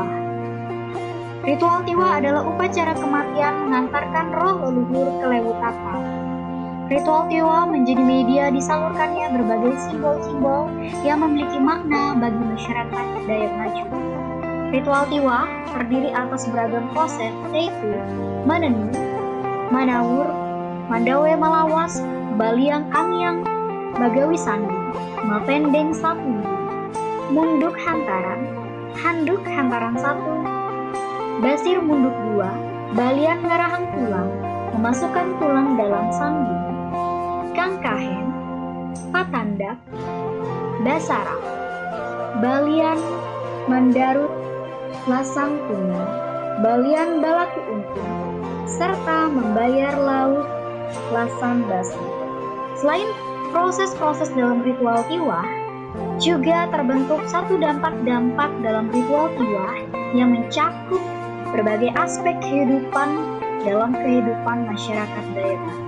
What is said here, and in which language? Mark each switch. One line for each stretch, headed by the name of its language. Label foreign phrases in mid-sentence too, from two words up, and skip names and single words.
Indonesian: Ritual Tiwah adalah upacara kematian mengantarkan roh leluhur ke Lewu Tapal. Ritual Tiwah menjadi media disalurkannya berbagai simbol-simbol yang memiliki makna bagi masyarakat Dayak Ngaju. Ritual Tiwah terdiri atas beragam proses, yaitu Manenu, Manawur, Mandawe Malawas, Baliang Angyang, Bagawi Sandi, Mapendeng Sapu, Munduk Hantaran, Handuk Hantaran 1, Basir Munduk 2, Balian Ngarahang Tulang, memasukkan tulang dalam sandu, Kangkahen, Patandak, Basara, Balian Mandarut, Lasang Tunggal, Balian Balaku Untung, serta membayar laut Lasan Basi. Selain proses-proses dalam ritual Tiwah, juga terbentuk satu dampak-dampak dalam ritual Tiwah yang mencakup berbagai aspek kehidupan dalam kehidupan masyarakat Dayak.